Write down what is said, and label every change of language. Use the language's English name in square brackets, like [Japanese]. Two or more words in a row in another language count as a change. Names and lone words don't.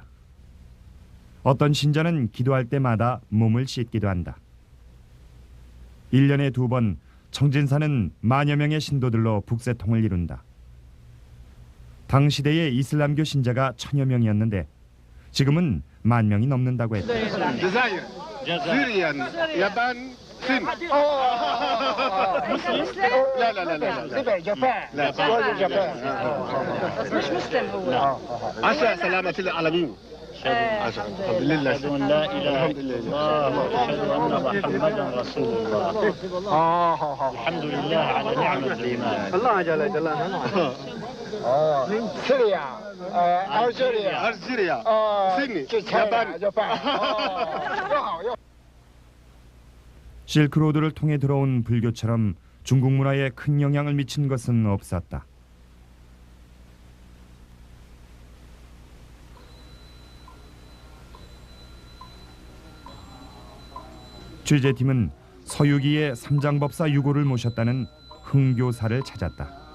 [Korean] 어떤 신자는 기도할 때마다 몸을 씻기도 한다. 1년에 2번 청진사는 만여 명의 신도들로 북새통을 이룬다. 당시대의 이슬람교 신자가 1000여 명이었는데 지금은 10,000명이 넘는다고 했다. [Arabic] مسلم لا لا لا لا جابان جابان مش مسلم هو عسى سلامة العالمين الحمد لله أشهد أن لا إله إلا الله وأشهد أن محمدا رسول الله الحمد لله على نعمة الإيمان الله جل جلاله سوريا ألجيريا سيدني جابان [Korean] 실크로드를 통해 들어온 불교처럼 중국 문화에 큰 영향을 미친 것은 없었다. 취재팀은 서유기의 삼장법사 유고를 모셨다는 흥교사를 찾았다.